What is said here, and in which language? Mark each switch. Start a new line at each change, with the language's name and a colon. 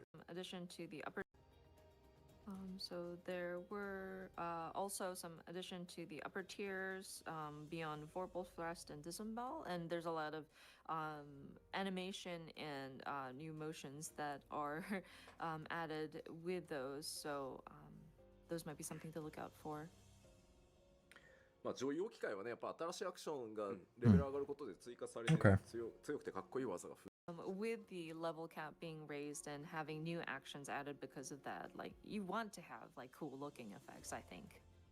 English: Addition to the upper so there were also some addition to the upper tiers beyond Vorpal, Thrust, and Disembowel, and there's a lot of animation and new motions that are added with those, so those might be something to look out for.
Japanese: まあ上位置き換えはね、やっぱ新しいアクションがレベル上がることで追加されて、強くてかっこいい技が増える。
English: With the level cap being raised and having new actions added because of that, like, you want to have like cool looking effects, I think.